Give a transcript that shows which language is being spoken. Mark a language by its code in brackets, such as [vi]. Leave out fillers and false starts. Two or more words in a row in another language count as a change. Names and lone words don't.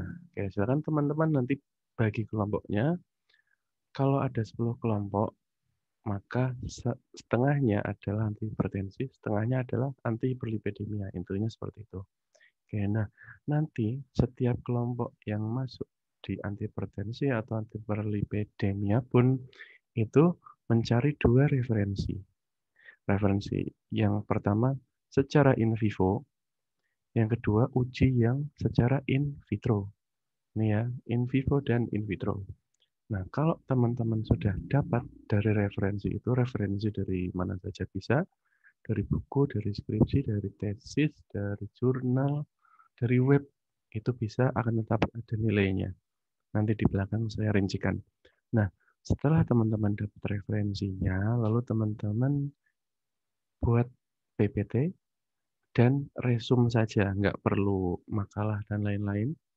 [id] Oke, silakan teman-teman nanti bagi kelompoknya. Kalau ada 10 kelompok, maka setengahnya adalah anti hipertensi, setengahnya adalah anti hiperlipidemia. Intinya seperti itu. Oke, nah nanti setiap kelompok yang masuk di anti hipertensi atau anti hiperlipidemia pun itu mencari 2 referensi. Referensi yang pertama secara [la] in vivo, [id] yang kedua uji yang secara [la] in vitro. [id] Ini ya, [la] in vivo [id] dan [la] in vitro. [id] Nah, kalau teman-teman sudah dapat dari referensi itu, referensi dari mana saja bisa, dari buku, dari skripsi, dari tesis, dari jurnal, dari web, itu bisa akan tetap ada nilainya. Nanti di belakang saya rincikan. Nah, setelah teman-teman dapat referensinya, lalu teman-teman buat PPT dan resume saja, nggak perlu makalah dan lain-lain.